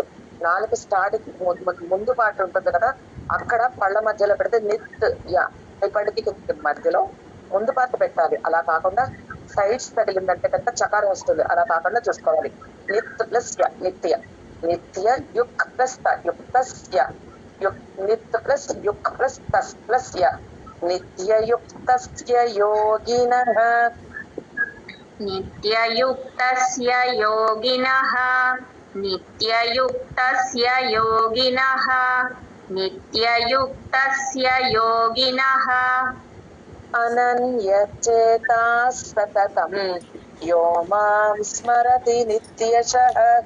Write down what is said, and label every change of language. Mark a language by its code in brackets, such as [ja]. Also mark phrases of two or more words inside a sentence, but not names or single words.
[te] 4 స్టార్టింగ్ ముందు పాటు ఉంటుంది కదా, అక్కడ పళ్ళ మధ్యలో పెడితే నిత్ యా ఈ పళ్ళకి మధ్యలో ముందు పాటు పెట్టాలి. అలా కాకుండా సైడ్స్ తగిలిందంటే కనుక చకారం వస్తుంది. అలా కాకుండా చూసుకోవాలి. నిత్ ప్లస్ య నిత్య. [sa] నిత్య యుక్ ప్లస్ త యుక్తస్య నిత్ ప్లస్ యుక్ ప్లస్ తస్ ప్లస్ య నిత్యయుక్తస్య యోగినః नित्ययुक्तस्य योगिनः नित्ययुक्तस्य योगिनः नित्ययुक्तस्य योगिनः అనన్యచేతాః సతతం యో మాం స్మరతి నిత్యశః